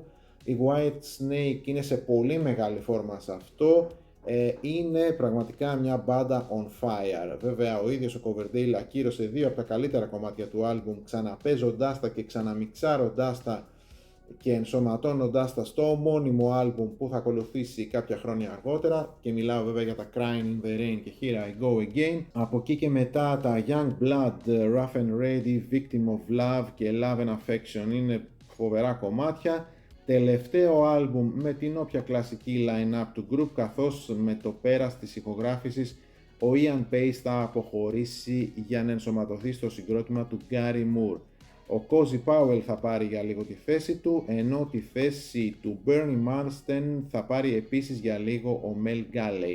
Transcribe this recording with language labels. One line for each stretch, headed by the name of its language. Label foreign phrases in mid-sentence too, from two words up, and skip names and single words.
Greek: Οι Whitesnake είναι σε πολύ μεγάλη φόρμα σε αυτό, είναι πραγματικά μια μπάντα
English: on fire.
Greek: Βέβαια ο ίδιος ο Coverdale ακύρωσε δύο από τα καλύτερα κομμάτια του άλμπουμ ξαναπέζοντάς τα και ξαναμιξάροντάς τα και ενσωματώνοντάς τα στο ομώνυμο άλμπουμ που θα ακολουθήσει κάποια χρόνια αργότερα, και μιλάω βέβαια για τα Crying in the Rain και Here I Go Again. Από εκεί και μετά τα Young Blood, Rough and Ready, Victim of Love και Love and Affection είναι φοβερά κομμάτια. Τελευταίο άλμπουμ με την όποια κλασική line-up του group, καθώς με το πέρας της ηχογράφησης ο Ian Pace θα αποχωρήσει για να ενσωματωθεί στο συγκρότημα του Gary Moore. Ο Cozy Powell θα πάρει για λίγο τη θέση του, ενώ τη θέση του Bernie Marsden θα πάρει επίσης για λίγο ο Mel Galley.